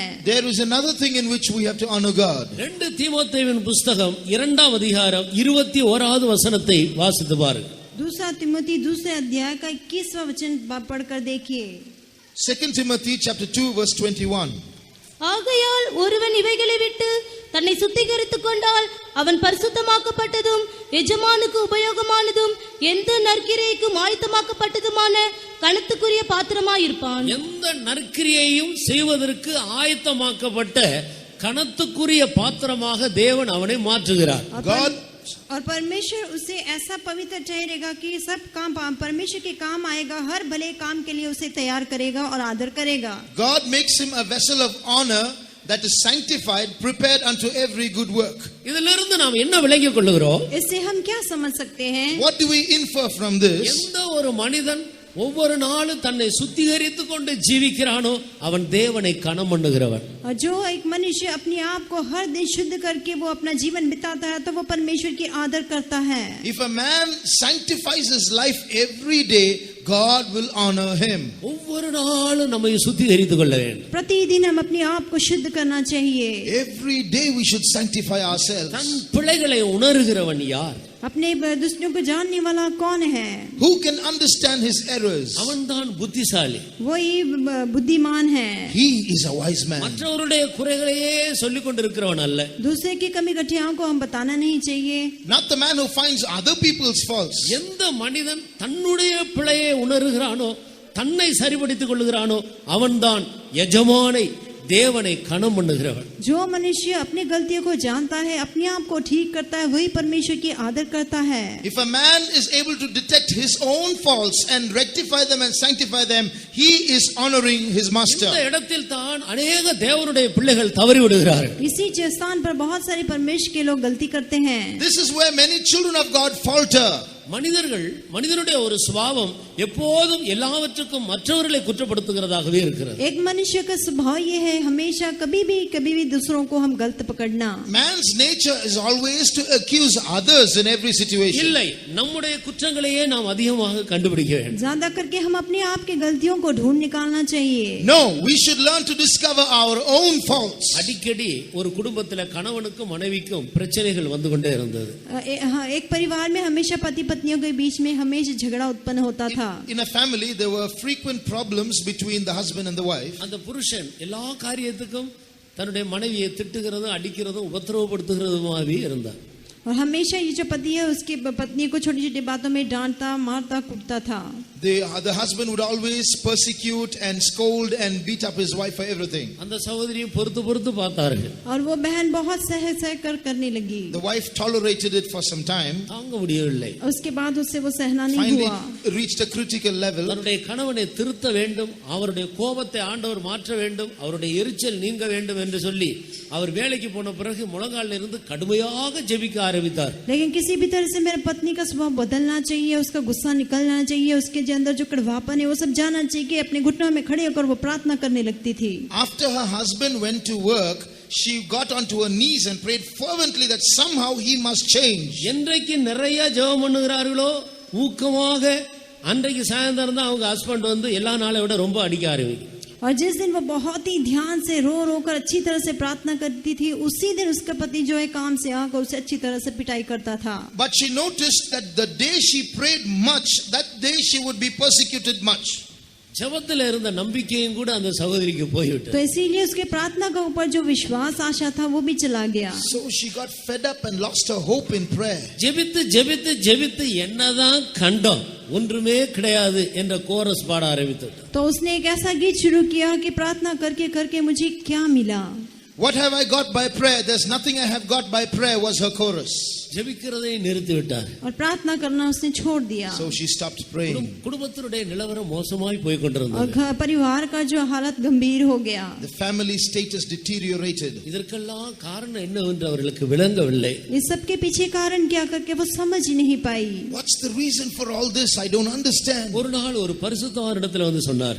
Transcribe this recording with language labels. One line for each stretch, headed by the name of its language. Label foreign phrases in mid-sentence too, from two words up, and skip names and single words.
English: There is another thing in which we have to honor God.
Tamil: 2 தீமோத்தேயுவின் புத்தகம் 2ஆம் அதிகாரம் 21வது வசனத்தை வாசித்து பாருங்கள்.
Hindi: दूसरा तिमोथी दूसरे अध्याय का 21वां वचन पढ़कर देखिए.
English: 2 Timothy chapter 2 verse 21.
Tamil: ஆகையால் ஒருவன் இவைகளை விட்டு தன்னை சுத்திகரித்துக் கொண்டால் அவன் பரிசுத்தமாக்கப்பட்டதும் எஜமானுக்கு உபயோகமானதும் எந்த நற்கிரியைக்கும் ஆயத்தமாக்கப்பட்டதுமான கணத்துக்குரிய பாத்திரமாயிருப்பான். எந்த நற்கிரியையும் செய்வதற்கு ஆயத்தமாக்கப்பட்ட கணத்துக்குரிய பாத்திரமாக தேவன் அவனை மாற்றுகிறார்.
English: God
Hindi: और परमेश्वर उसे ऐसा पवित्र ठहरेगा कि सब काम परमेश्वर के काम आएगा. हर भले काम के लिए उसे तैयार करेगा और आदर करेगा.
English: God makes him a vessel of honor that is sanctified, prepared unto every good work.
Tamil: இதிலிருந்து நாம் என்ன விளங்கிக் கொள்ளுகிறோம்?
Hindi: इससे हम क्या समझ सकते हैं?
English: What do we infer from this?
Tamil: எந்த ஒரு மனிதன் ஒவ்வொரு நாளும் தன்னை சுத்திகரித்துக் கொண்டு ஜீவிக்கிறானோ அவன் தேவனை கனம் பண்ணுகிறவன்.
Hindi: और जो एक मनुष्य अपने आप को हर दिन शुद्ध करके वो अपना जीवन बिताता है तो वो परमेश्वर की आदर करता है.
English: If a man sanctifies his life every day, God will honor him.
Tamil: ஒவ்வொரு நாளும் நம்மை சுத்திகரித்துக் கொள்ள வேண்டும்.
Hindi: प्रतिदिन हम अपने आप को शुद्ध करना चाहिए.
English: Every day we should sanctify
Tamil: தன்
English: ourselves.
Tamil: பிழைகளை உணர்கிறவன் யார்?
Hindi: अपने दुष्टों को जानने वाला कौन है?
English: Who can understand his errors?
Tamil: அவன்தான் புத்திசாலி.
Hindi: वही बुद्धिमान है.
English: He is a wise man.
Tamil: மற்றவருடைய குறைகளையே சொல்லிக் கொண்டிருக்கிறவன் அல்ல.
Hindi: दूसरे की कमी घटियाओं को हम बताना नहीं चाहिए.
English: Not the man who finds other people's faults.
Tamil: எந்த மனிதன் தன்னுடைய பிழையை உணர்கிறானோ, தன்னை சரிபடுத்திக் கொள்ளுகிறானோ அவன்தான் எஜமானை தேவனை கனம் பண்ணுகிறவன்.
Hindi: जो मनुष्य अपनी गलतियों को जानता है, अपने आप को ठीक करता है, वही परमेश्वर की आदर करता है.
English: If a man is able to detect his own faults and rectify them and sanctify them, he is honoring his master.
Tamil: இந்த இடத்தில் தான் अनेक தேவனுடைய பிள்ளைகள் தவறி விடுகிறார்கள்.
Hindi: इसी स्थान पर बहुत सारे परमेश्वर के लोग गलती करते हैं.
English: This is where many children of God falter.
Tamil: மனிதனுடைய ஒரு சுபாவம் எப்போதும் எல்லாவற்றுக்கும் மற்றவர்களை குற்றப்படுத்துகிறதாகவே இருக்கிறது.
Hindi: एक मनुष्य का स्वभाव ये है, हमेशा कभी भी दूसरों को हम गलत पकड़ना.
English: Man's nature is always to accuse others in every situation.
Tamil: இல்லை, நம்முடைய குற்றங்களையே நாம் அதிகமாக கண்டுபிடிக்க வேண்டும்.
Hindi: ज्यादा करके हम अपने आप की गलतियों को ढूंढ निकालना चाहिए.
English: No, we should learn to discover our own faults.
Tamil: அடிக்கடி ஒரு குடும்பத்தில் கணவனுக்கும் மனைவிக்கும் பிரச்சனைகள் வந்து கொண்டே இருந்தது.
Hindi: एक परिवार में हमेशा पति पत्नियों के बीच में हमेशा झगड़ा उत्पन्न होता था.
English: In a family there were frequent problems between the husband and the wife.
Tamil: அந்த புருஷன் எல்லா காரியத்துக்கும் தன்னுடைய மனைவியை திட்டுகிறதும் அடிக்கிறதும் உபத்திரவப்படுத்துகிறதுமாவே இருந்தார்.
Hindi: और हमेशा ये जो पति है उसकी पत्नी को छोटी छोटी बातों में डांटता मारता कूटता था.
English: The husband would always persecute and scold and beat up his wife for everything.
Tamil: அந்த சகோதரியும் பொறுத்து பார்த்தார்கள்.
Hindi: और वो बहन बहुत सह कर करने लगी.
English: The wife tolerated it for some time.
Tamil: தாங்க முடியவில்லை.
Hindi: उसके बाद उससे वो सहना नहीं
English: Finally
Hindi: हुआ.
English: reached a critical level.
Tamil: தன்னுடைய கணவனை திருத்த வேண்டும், அவருடைய கோபத்தை ஆண்டவர் மாற்ற வேண்டும், அவருடைய எரிச்சல் நீங்க வேண்டும் என்று சொல்லி அவர் வேலைக்கு போன பிறகு முழங்காலில் இருந்து கடுமையாக ஜெபிக்க ஆரம்பித்தார்.
Hindi: लेकिन किसी भी तरह से मेरे पत्नी का स्वभाव बदलना चाहिए, उसका गुस्सा निकलना चाहिए, उसके अंदर जो कड़वापन है वो सब जाना चाहिए कि अपने घुटनों में खड़े होकर वो प्रार्थना करने लगती थी.
English: After her husband went to work, she got onto her knees and prayed fervently that somehow he must change.
Tamil: என்றைக்கு நிறைய ஜெபம் பண்ணுகிறார்களோ ஊக்கமாக அன்றைக்கு சாயந்தரம் தான் அவங்க ஹஸ்பண்ட் வந்து எல்லா நாளை விட ரொம்ப அடிக்க ஆரம்பிக்கும்.
Hindi: और जिस दिन वो बहुत ही ध्यान से रो कर अच्छी तरह से प्रार्थना करती थी, उसी दिन उसका पति जो है काम से आकर उसे अच्छी तरह से पिटाई करता था.
English: But she noticed that the day she prayed much, that day she would be persecuted much.
Tamil: ஜெபத்தில் இருந்த நம்பிக்கையும் கூட அந்த சகோதரிக்கு போய்விட்டது.
Hindi: तो इसीलिए उसके प्रार्थना के ऊपर जो विश्वास आशा था वो भी चला गया.
English: So she got fed up and lost her hope in prayer.
Tamil: ஜெபித்து என்னதான் கண்டோம், ஒன்றுமே கிடையாது என்ற கோரஸ் பாட ஆரம்பித்தார்.
Hindi: तो उसने एक ऐसा गीत शुरू किया कि प्रार्थना करके करके मुझे क्या मिला.
English: What have I got by prayer? There's nothing I have got by prayer, was her chorus.
Tamil: ஜெபிக்கிறதை நிறுத்திவிட்டார்.
Hindi: और प्रार्थना करना उसने छोड़ दिया
English: So she stopped praying.
Tamil: குடும்பத்தினுடைய நிலவரம் மோசமாய் போய் கொண்டிருந்தது.
Hindi: और परिवार का जो हालत गंभीर हो गया.
English: The family status deteriorated.
Tamil: இதற்கெல்லாம் காரணம் என்னவென்று அவர்களுக்கு விளங்கவில்லை.
Hindi: इस सब के पीछे कारण क्या करके वो समझ ही नहीं पाई.
English: What's the reason for all this? I don't understand.
Tamil: ஒரு நாள் ஒரு பரிசுத்தவானிடத்தில் வந்து சொன்னார்.